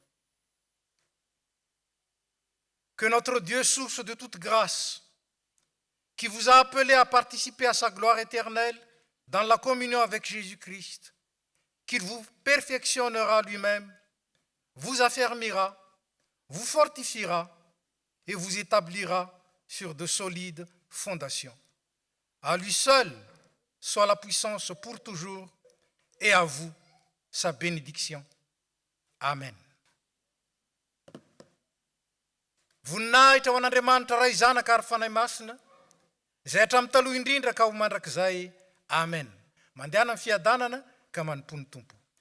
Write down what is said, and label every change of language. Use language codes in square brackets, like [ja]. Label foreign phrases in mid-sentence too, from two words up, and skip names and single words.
[fr] Que notre Dieu, source de toute grâce, qui vous a appelé à participer à sa gloire éternelle dans la communion avec Jésus-Christ, qu'il vous perfectionnera lui-même, vous affermira, vous fortifiera et vous établira sur de solides fondations. À lui seul soit la puissance pour toujours et à vous sa bénédiction. Amen. [mg] Voninahitra ho an'Andriamanitra ray zanaka ary fanahy masina, izay hatramin'ny taloha indrindra ka ho mandrakizay. Amen. Mandehana amin'ny fiadanana ka manompony Tompo.